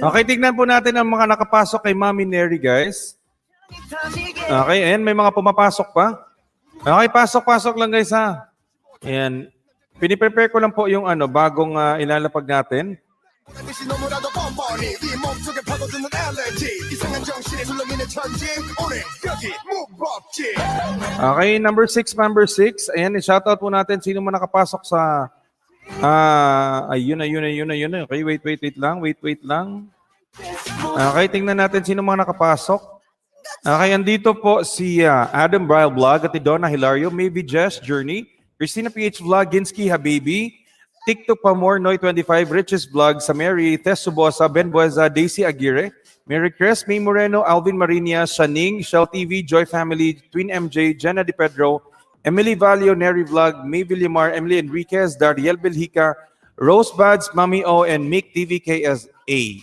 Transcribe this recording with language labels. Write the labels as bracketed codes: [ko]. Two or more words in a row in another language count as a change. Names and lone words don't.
[tl] Okay, tignan po natin ang mga nakapasok kay Mami Neri guys. [ko] 터지게 [tl] Okay, ayan, may mga pumapasok pa. Okay, pasok lang guys ha. Ayan. Piniprepare ko lang po yung bagong ilalapag natin. [ko] 보란듯이 너무나도 뻔뻔히 네 몸속에 파고드는 알레르기 이상한 정신에 술렁이는 천지 오늘 여기 무법지 [en] Okay, number 6. [tl] Ayan, i-shoutout po natin sino mo nakapasok sa ayun. Okay, wait lang. Okay, tingnan natin sino mga nakapasok. Okay, andito po si Adam Bryle Vlog, Ate Donna Hilario, Maybe Jess Journey, Christina PH Vlog, Ginsky Habibi, TikTok Pamor, Noy 25, Riches Vlog, Samary, Tess Subosa, Ben Bueza, Daisy Aguirre, Mary Chris, May Moreno, Alvin Marinia, Shaning, Shell TV, Joy Family, Twin MJ, Jenna Di Pedro, Emily Valio, Neri Vlog, May Villamar, Emily Enriquez, Dariel Belhica, Rose Buds, Mami O, and Mick TV KSA.